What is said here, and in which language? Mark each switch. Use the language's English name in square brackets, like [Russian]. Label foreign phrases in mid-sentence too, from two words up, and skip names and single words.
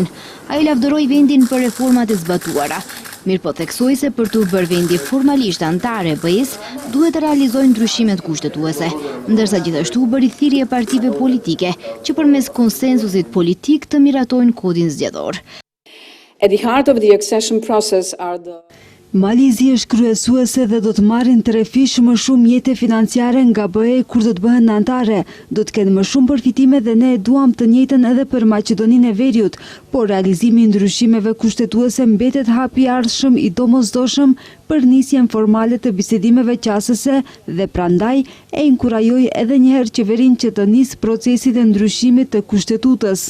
[Albanian] Ai lavdëroi vendin për reformat e zbatuara. Mirpo theksoi se për të bërë vendi formalisht antare e BE-s duhet të realizojnë ndryshimet kushtetuese, ndërsa gjithashtu bëri thirrje partive politike që përmes konsensusit politik të miratojnë kodin zgjedhor. [English] At the heart of the accession process are the [Albanian] Malizi është kryesuese dhe do të marrin trefish më shumë jete financiare nga BE kur do të bëhen anëtare. Do të kenë më shumë përfitime dhe ne duam të njëjtën edhe për Maqedoninë e Veriut, por realizimi i ndryshimeve kushtetuese mbetet hapi i ardhshëm i domosdoshëm për nisjen formale të bisedimeve qasëse dhe prandaj e inkurajoi edhe një herë qeverinë që të nisë procesin e ndryshimit të kushtetutës.